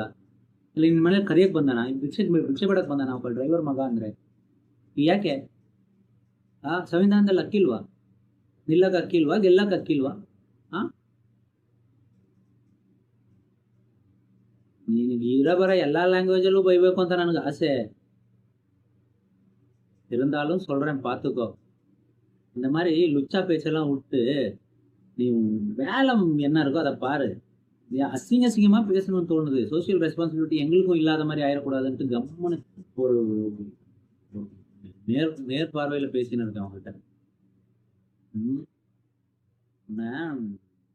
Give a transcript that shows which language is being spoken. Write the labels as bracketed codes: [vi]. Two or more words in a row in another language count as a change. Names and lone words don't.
[kn] ಇಲ್ಲ ನಿನ್ನ ಮನೇಲಿ ಕರಿಯಕ್ಕೆ ಬಂದಾನ? ಭಿಕ್ಷೆ ಬಿಡಕ್ಕೆ ಬಂದಾನ ಒಬ್ಬ ಡ್ರೈವರ್ ಮಗ ಅಂದರೆ? ಯಾಕೆ ಸಂವಿಧಾನದಲ್ಲಿ ಅಕ್ಕಿಲ್ವಾ? ನಿಲ್ಲಕ್ಕೆ ಅಕ್ಕಿಲ್ವಾ? ಗೆಲ್ಲಕ್ಕೆ ಅಕ್ಕಿಲ್ವಾ? ನಿನಗೆ ಬರ [ta] எல்லா லாங்குவேஜிலும் [kn] ಬೈಬೇಕು ಅಂತ ನನಗೆ ஆசை. [ta] இருந்தாலும் சொல்கிறேன், பார்த்துக்கோ. இந்த மாதிரி லுச்சா பேச்செல்லாம் விட்டு நீ வேலை என்ன இருக்கோ அதை பாரு. அசிங்கமாக பேசணும்னு தோணுது. [en] social responsibility [ta] எங்களுக்கும் இல்லாத மாதிரி ஆயிடக்கூடாதுன்ட்டு கம்முன்னு ஒரு நேர்பார்வையில் பேசின்னு இருக்கேன் அவங்ககிட்ட.